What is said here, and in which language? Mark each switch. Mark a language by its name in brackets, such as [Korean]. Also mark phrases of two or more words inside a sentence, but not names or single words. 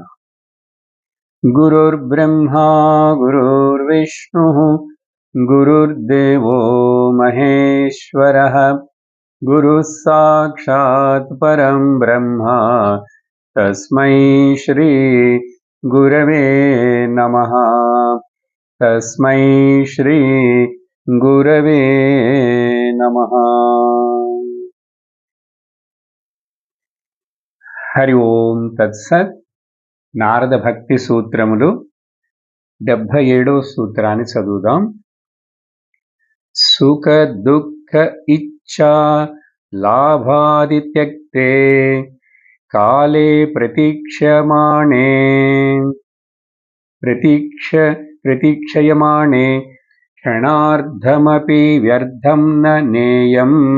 [Sanskrit] गुरुर्ब्रह्मा गुरुर्विष्णुः गुरुर्देवो महेश्वरः गुरुः साक्षात् परं ब्रह्म तस्मै श्री गुरवे नमः। तस्मै श्री गुरवे नमः। హరి ఓం తత్సత్. [Telugu] నారద భక్తి సూత్రములు 77వ సూత్రాన్ని చదువుదాం. [Sanskrit] సుఖ దుఃఖ ఇచ్ఛా లాభాది త్యక్తే కాలే ప్రతీక్షయమాణే క్షణార్ధమపి వ్యర్థం న నేయం.